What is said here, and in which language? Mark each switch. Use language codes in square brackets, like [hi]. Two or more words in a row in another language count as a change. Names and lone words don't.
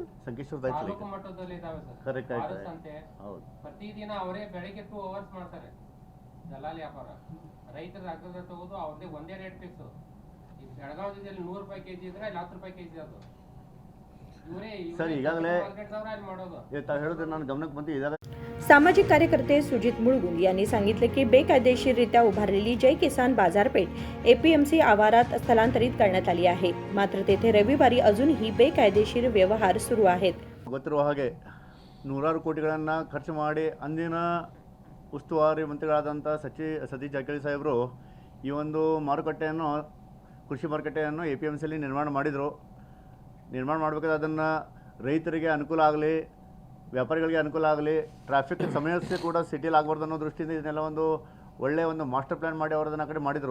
[kn] ತಾಲೂಕು ಮಟ್ಟದಲ್ಲಿ ಇದಾವೆ ಸರ್, ಸಂತೆ ಪ್ರತಿದಿನ ಅವರೇ ಬೆಳಿಗ್ಗೆ 2 hours ಮಾಡ್ತಾರೆ ದಲ್ಲಾಳಿ ವ್ಯಾಪಾರ. ರೈತರ ಅಗ್ಗದ ತಗೋದು ಅವ್ರದೇ ಒಂದೇ [en] rate fix. [kn] ಈಗ ಬೆಳಗಾವಿ ಜಿಲ್ಲೆಯಲ್ಲಿ 100 ರೂಪಾಯಿ ಕೆಜಿ ಇದ್ರೆ ಅಲ್ಲಿ 10 ರೂಪಾಯಿ ಕೆಜಿ ಅದು. ಸರ್, ಈಗಾಗಲೇ ಮಾಡೋದು ತಾವು ಹೇಳಿದ್ರೆ ನಾನು गमनात ಬಂತು. ಇದಾಗ [mr] सामाजिक कार्यकर्ते सुजित मुळगुल यांनी सांगितले की बेकायदेशीररित्या उभारलेली जय किसान बाजारपेठ APMC आवारात स्थलांतरित करण्यात आली आहे. मात्र तेथे रविवारी अजूनही बेकायदेशीर व्यवहार सुरू आहेत. [kn] ಗೊತ್ತಿರುವ ಹಾಗೆ ನೂರಾರು ಕೋಟಿಗಳನ್ನು ಖರ್ಚು ಮಾಡಿ ಅಂದಿನ ಉಸ್ತುವಾರಿ ಮಂತ್ರಿಗಳಾದಂಥ ಸತೀಶ್ ಜಾರಕಿಹೊಳಿ ಸಾಹೇಬರು ಈ ಒಂದು ಮಾರುಕಟ್ಟೆಯನ್ನು, ಕೃಷಿ ಮಾರುಕಟ್ಟೆಯನ್ನು APMCಯಲ್ಲಿ ನಿರ್ಮಾಣ ಮಾಡಿದರು. ನಿರ್ಮಾಣ ಮಾಡಬೇಕಾದ್ರೆ ಅದನ್ನು ರೈತರಿಗೆ ಅನುಕೂಲ ಆಗಲಿ, ವ್ಯಾಪಾರಿಗಳಿಗೆ ಅನುಕೂಲ ಆಗಲಿ, ಟ್ರಾಫಿಕ್ ಸಮಸ್ಯೆ ಕೂಡ ಸಿಟಿಯಲ್ಲಿ ಆಗಬಾರ್ದು ಅನ್ನೋ ದೃಷ್ಟಿಯಿಂದ ಇದನ್ನೆಲ್ಲ ಒಂದು ಒಳ್ಳೆಯ ಒಂದು [en] master plan [kn] ಮಾಡಿ ಅವರದನ್ನು ಆ ಕಡೆ ಮಾಡಿದರು.